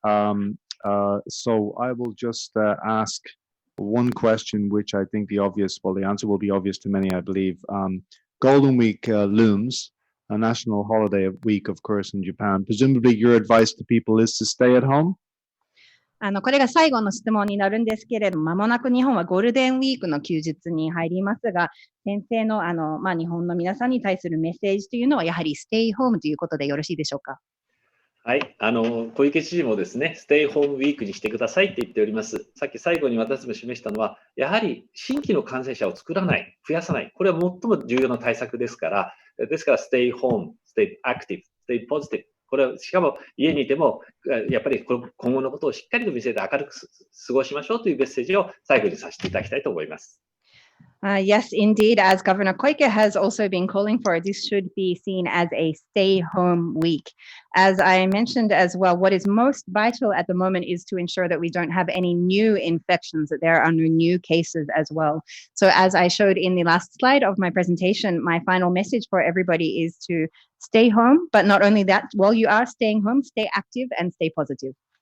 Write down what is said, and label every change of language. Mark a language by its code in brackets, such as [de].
[en] So I will just ask one question, which I think the answer will be obvious to many, I believe. Golden Week looms, a national holiday week, of course, in Japan. Presumably, your advice to people is to stay at home? [ja] これが最後の質問になるんですけれども、間もなく日本はゴールデンウィークの休日に入りますが、先生の日本の皆さんに対するメッセージというのは、やはりステイホームということでよろしいでしょうか。はい、小池知事もですね、ステイホームウィークにしてくださいって言っております。さっき最後に私も示したのは、やはり新規の感染者を作らない、増やさない、これは最も重要な対策ですから、ステイホーム、ステイアクティブ、ステイポジティブ、これはしかも家にいても、やっぱり今後のことをしっかりと見せて明るく過ごしましょうというメッセージを最後にさせていただきたいと思います。 [en] Yes, indeed, as Governor Koike has also been calling for, this should be seen as a stay-home week. As I mentioned as well, what is most vital at the moment is to ensure that we don't have any new infections, that there are no new cases as well. So as I showed in the last slide of my presentation, my final message for everybody is to stay home, but not only that, while you are staying home, stay active and stay positive.